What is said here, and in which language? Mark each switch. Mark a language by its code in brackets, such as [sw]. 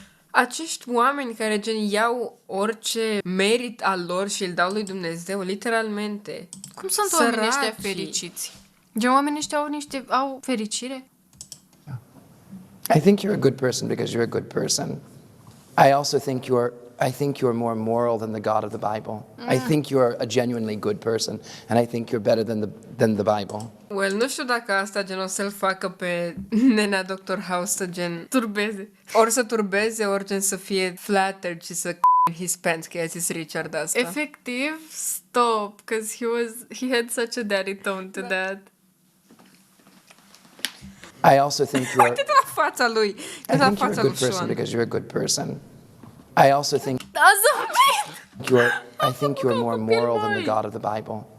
[ro] Acești oameni care gen iau orice merit al lor și îl dau lui Dumnezeu, literalmente. Cum sunt oamenii ăștia Săracii. fericiți? Gen, oamenii ăștia au fericire? [en] I think you're a good person because you're a good person. I also think you're more moral than the God of the Bible. I think you're a genuinely good person, and I think you're better than the Bible. [ro] Well, nu știu dacă asta gen o să-l facă pe nenea Dr. House să gen Turbeze. ori să turbeze, ori gen să fie flattered și să [en] in his pants, [ro] că i-a zis Richard asta. [en] Efectiv, stop, because he had such a daddy tone to that. I also think you're. [ro] Uite la fața lui. [en] I think you're a good person because you're a good person. I also think you're more moral than the God of the Bible.